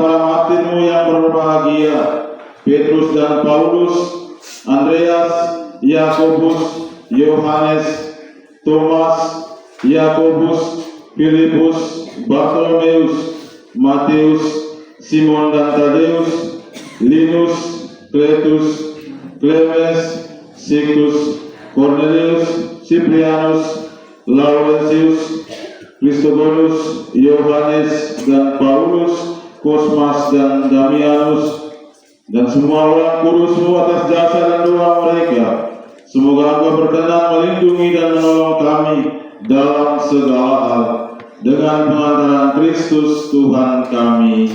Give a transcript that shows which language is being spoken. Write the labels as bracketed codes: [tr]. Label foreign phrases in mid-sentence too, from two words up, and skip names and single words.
[id] para martirmu yang berbahagia, Petrus dan Paulus, Andreas, Yakobus, Yohanes, Thomas, Yakobus, Filipus, Bartolomeus, Matius, Simon dan Tadeus, Linus, Kletus, Clemens, Sictus, Cornelius, Cyprianus, Laurentius, Christogonus, Yohanes dan Paulus, Kosmas dan Damianus, dan semua orang kudus-Mu atas jasa dan doa mereka. Semoga Engkau berkenan melindungi dan menolong kami dalam segala hal, dengan pengantaran Kristus Tuhan kami.